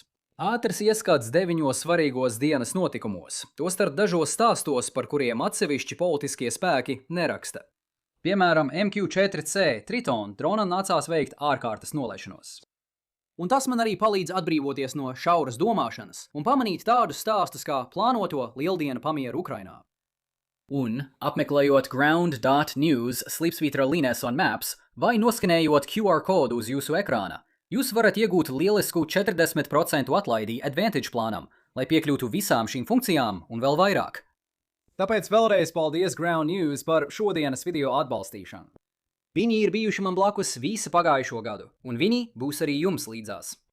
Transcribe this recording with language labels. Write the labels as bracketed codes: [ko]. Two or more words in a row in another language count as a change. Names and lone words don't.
[lv] Ātrs ieskats 9 svarīgos dienas notikumos, tostarp dažos stāstos, par kuriem atsevišķi politiskie spēki neraksta. Piemēram, MQ-4C Triton dronam nācās veikt ārkārtas nolaišanos. Un tas man arī palīdz atbrīvoties no šauras domāšanas un pamanīt tādus stāstus kā plānoto lieldienu pamieru Ukrainā. Un, apmeklējot ground.news slipsvītra Lines on Maps vai noskanējot QR kodu uz jūsu ekrāna, jūs varat iegūt lielisku 40% atlaidi Advantage plānam, lai piekļūtu visām šīm funkcijām un vēl vairāk. Tāpēc vēlreiz paldies Ground News par šodienas video atbalstīšanu. Viņi ir bijuši man blakus visu pagājušo gadu, un viņi būs arī jums līdzās.